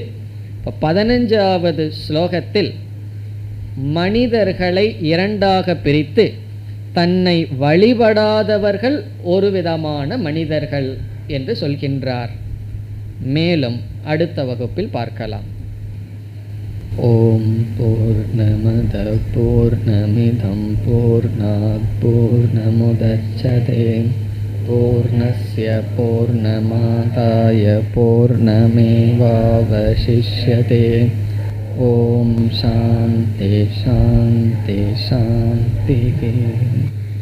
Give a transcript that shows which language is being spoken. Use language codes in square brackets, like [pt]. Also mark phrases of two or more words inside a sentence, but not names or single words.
[ta] இப்போ 15வது ஸ்லோகத்தில் மனிதர்களை இரண்டாக பிரித்து தன்னை வழிபடாதவர்கள் ஒரு விதமான மனிதர்கள் என்று சொல்கின்றார். மேலும் அடுத்த வகுப்பில் பார்க்கலாம். [sa] ॐ पूर्णमदः पूर्णमिदं पूर्णात् पूर्णमुदच्यते पूर्णस्य पूर्णमादाय पूर्णमेवावशिष्यते. ॐ शान्तिः शान्तिः शान्तिः.